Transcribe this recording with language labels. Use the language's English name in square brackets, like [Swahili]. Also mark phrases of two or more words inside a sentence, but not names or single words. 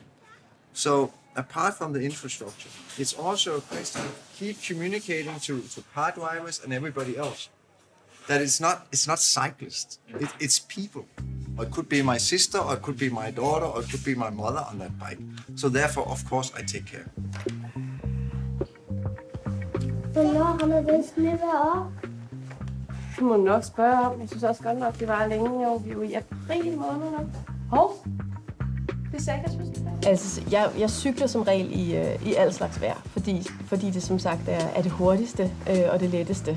[English] So apart from the infrastructure, it's also a question of keep communicating to car drivers and everybody else that it's not cyclists, it's people. Or it could be my sister, or it could be my daughter, or it could be my mother on that bike. So therefore, of course, I take care. [Danish] Hvornår har man vist med at være op? Det må du nok spørge om. Jeg synes også godt nok, det var længe. Jo. Vi er jo i april måned nu. Hov! Det sagde jeg, altså, jeg cykler som regel i al slags vejr, fordi det som sagt er det hurtigste og det letteste.